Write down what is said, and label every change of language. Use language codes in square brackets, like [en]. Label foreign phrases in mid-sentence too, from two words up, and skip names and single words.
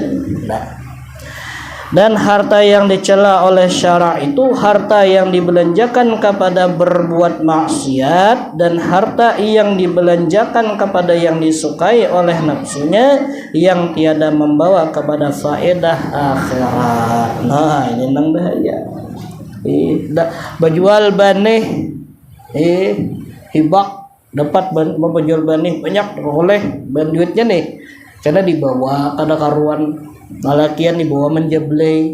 [id] Nah, dan harta yang dicela oleh syara itu harta yang dibelanjakan kepada berbuat maksiat, dan harta yang dibelanjakan kepada yang disukai oleh nafsunya yang tiada membawa kepada faedah akhirat. [bjn] Nah ini nang bahaya. Bajual banih hibak dapat menjual banih banyak oleh duitnya nih, karena dibawa kada karuan malakian dibawa menjeblay.